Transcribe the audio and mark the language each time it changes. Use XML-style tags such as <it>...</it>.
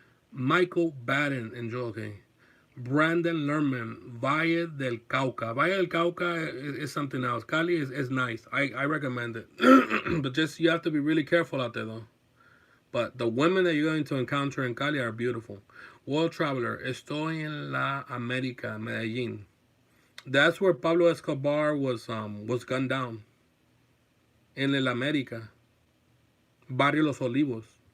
<en>Michael Baden, enjoy. Okay. Brandon Lerman, Valle del Cauca. Valle del Cauca is something else. Cali is nice. I recommend it. But just you have to be really careful out there though. But the women that you're going to encounter in Cali are beautiful.</en> <es>World Traveler, estoy en la América, Medellín.</es> <en>That's where Pablo Escobar was gunned down.</en> <es>En el América, Barrio Los Olivos.</es>